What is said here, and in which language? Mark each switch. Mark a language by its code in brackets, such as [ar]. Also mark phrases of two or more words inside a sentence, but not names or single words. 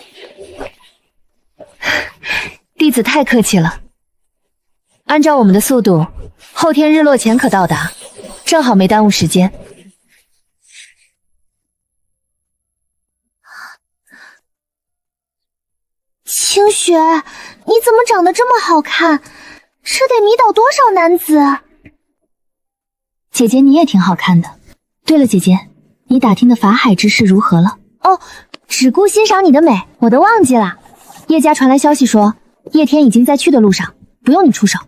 [zh] 弟子太客氣了。按照我們的速度，後天日落前可到達，正好沒耽誤時間。清雪，你怎麼長得這麼好看？這得迷倒多少男子？姐姐你也挺好看的。对了，姐姐，你打听的法海之事如何了？哦，只顧欣賞你的美，我都忘記了。叶家傳來消息說，葉天已經在去的路上，不用你出手。